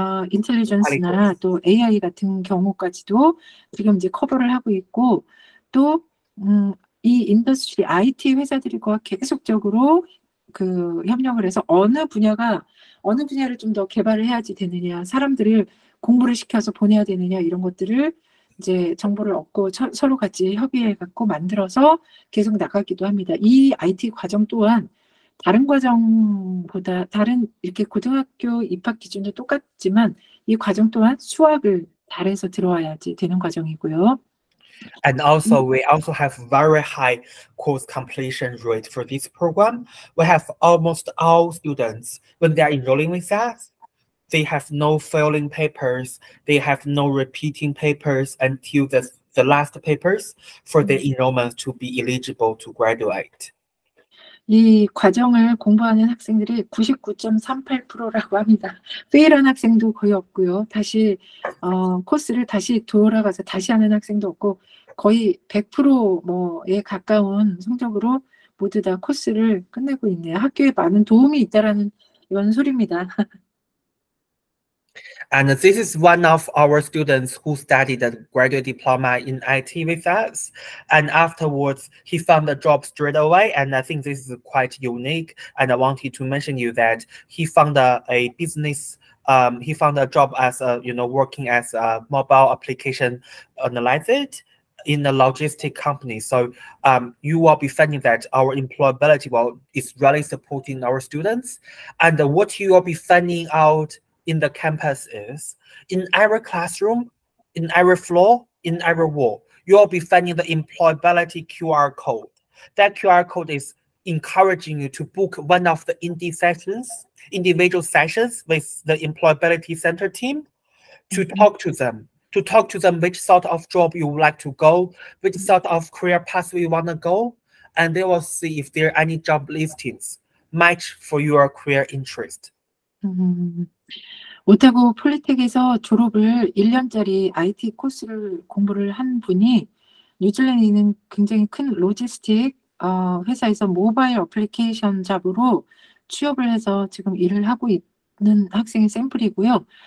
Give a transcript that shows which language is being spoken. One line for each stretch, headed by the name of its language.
Korean: 인텔리전스나 또 AI 같은 경우까지도 지금 이제 커버를 하고 있고 또 이 인더스트리 IT 회사들과 계속적으로 그 협력을 해서 어느 분야를 좀 더 개발을 해야지 되느냐, 사람들을 공부를 시켜서 보내야 되느냐 이런 것들을 이제 정보를 얻고 서로 같이 협의해 갖고 만들어서 계속 나가기도 합니다. 이 IT 과정 또한 다른 과정보다 다른 이렇게 고등학교 입학 기준도 똑같지만 이 과정 또한 수학을 잘해서 들어와야지 되는 과정이고요.
English: And also, we also have very high course completion rate for this program. We have almost all students, when they are enrolling with us, they have no failing papers, they have no repeating papers until the last papers for the enrollment to be eligible to graduate.
Korean: 이 과정을 공부하는 학생들이 99.38%라고 합니다. 페일한 학생도 거의 없고요. 다시 코스를 다시 돌아가서 다시 하는 학생도 없고 거의 100%에 가까운 성적으로 모두 다 코스를 끝내고 있네요. 학교에 많은 도움이 있다라는 이런 소리입니다.
English: And this is one of our students who studied a graduate diploma in IT with us. And afterwards, he found a job straight away. And I think this is quite unique. And I wanted to mention you that he found a business. He found a job as working as a mobile application analyst in a logistic company. So you will be finding that our employability is really supporting our students. And what you will be finding out in the campus is in every classroom, in every floor, in every wall, you'll be finding the employability QR code. That QR code is encouraging you to book one of the individual sessions with the employability center team to talk to them which sort of job you would like to go, which sort of career pathway you want to go, and they will see if there are any job listings match for your career interest.
Korean: 오타고 폴리텍에서 졸업을 1년짜리 IT 코스를 공부를 한 분이 뉴질랜드에 있는 굉장히 큰 로지스틱 회사에서 모바일 어플리케이션 잡으로 취업을 해서 지금 일을 하고 있는 학생의 샘플이고요.